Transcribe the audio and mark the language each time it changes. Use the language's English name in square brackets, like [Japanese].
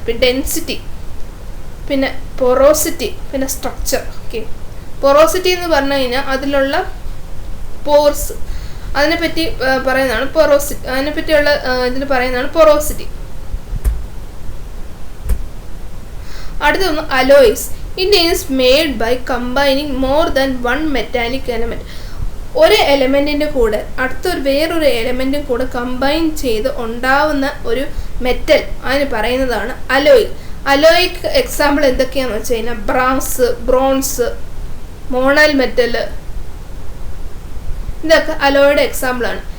[Malayalam] പിന്നെ ഡെൻസിറ്റി, പിന്നെ പൊറോസിറ്റി, പിന്നെ സ്ട്രക്ചർ. ഓക്കെ, പൊറോസിറ്റി എന്ന് പറഞ്ഞു കഴിഞ്ഞാൽ അതിലുള്ള പോർസ്, അതിനെപ്പറ്റി പറയുന്നതാണ് പൊറോസിറ്റി. അതിനെപ്പറ്റിയുള്ള ഇതിന് പറയുന്നതാണ് പൊറോസിറ്റി. അടുത്തൊന്ന് alloys. [English] It is made by combining more than one metallic element. [Malayalam] ഒരു എലമെൻറ്റിൻ്റെ കൂടെ വേറൊരു എലമെൻറ്റും കൂടെ കമ്പൈൻ ചെയ്ത് ഉണ്ടാവുന്ന ഒരു മെറ്റൽ, അതിന് പറയുന്നതാണ് അലോയ്. അലോയ്ക്ക് എക്സാമ്പിൾ എന്തൊക്കെയാണെന്ന് വെച്ച് കഴിഞ്ഞാൽ ബ്രാസ്, ബ്രോൺസ്, മോണൽ മെറ്റൽ, ഇതൊക്കെ അലോയുടെ എക്സാമ്പിളാണ്.